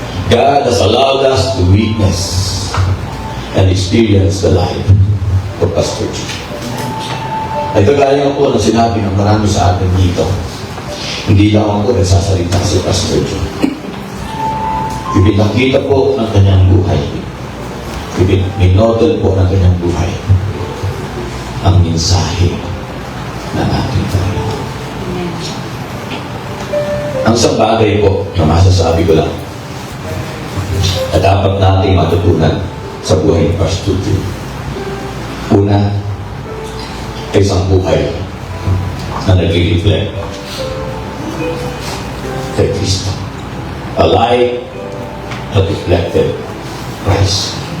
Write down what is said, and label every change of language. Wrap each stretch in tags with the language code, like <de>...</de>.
<en>God has allowed us to witness and experience the life of Pastor Jim.</en> <tl>Ay kagaya po na sinabi ng marami sa atin dito, hindi lang ako nagsasalita si Pastor Jim. Ipinakita po ng kanyang buhay. Minodel po ng kanyang buhay ang mensahe ng ating Panginoon. Ang isang bagay po na masasabi ko lang na dapat nating matutunan sa buhay ni Pastor Jim. Una, ay isang buhay na nag-reflect kay Kristo.</tl> <en>A life that reflected Christ.</en>